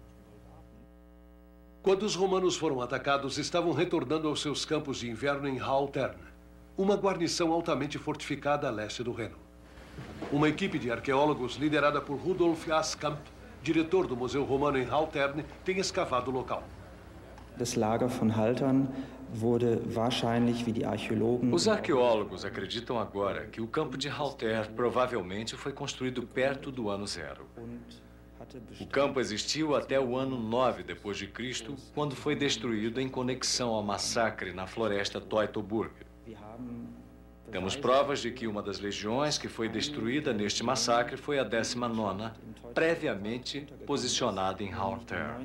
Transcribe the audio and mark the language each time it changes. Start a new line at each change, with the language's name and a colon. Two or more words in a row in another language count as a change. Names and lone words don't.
Portuguese: Quando os romanos foram atacados, estavam retornando aos seus campos de inverno em Haltern, uma guarnição altamente fortificada a leste do Reno. Uma equipe de arqueólogos liderada por Rudolf Askamp, diretor do Museu Romano em Haltern, tem escavado o local.
German: Das Lager von Haltern wurde wahrscheinlich, wie die Archäologen...
Portuguese: Os arqueólogos acreditam agora que o campo de Haltern provavelmente foi construído perto do ano 0. O campo existiu até o ano 9 depois de Cristo, quando foi destruído em conexão ao massacre na floresta Teutoburg. Temos provas de que uma das legiões que foi destruída neste massacre foi a 19ª, previamente posicionada em Haltern.